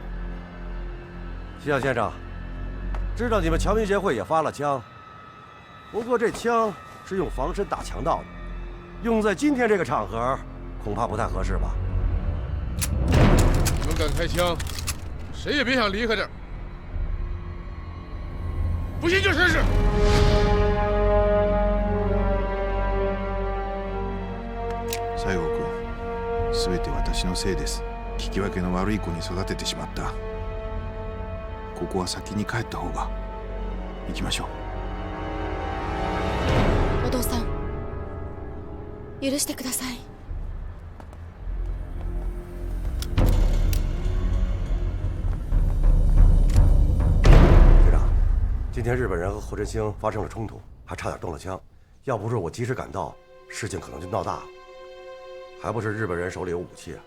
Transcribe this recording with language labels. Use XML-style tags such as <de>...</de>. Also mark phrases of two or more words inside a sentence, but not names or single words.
<zh>西洋先生，知道你们侨民协会也发了枪，不过这枪是用防身打强盗的，用在今天这个场合，恐怕不太合适吧？你们敢开枪，谁也别想离开这儿。不信就试试。</zh> <ja>西郷君、すべて私のせいです。聞き分けの悪い子に育ててしまった。ここは先に帰った方が。行きましょう。お父さん、許してください。</ja> <zh>队长，今天日本人和霍振兴发生了冲突，还差点动了枪。要不是我及时赶到，事情可能就闹大了。还不是日本人手里有武器啊！</zh>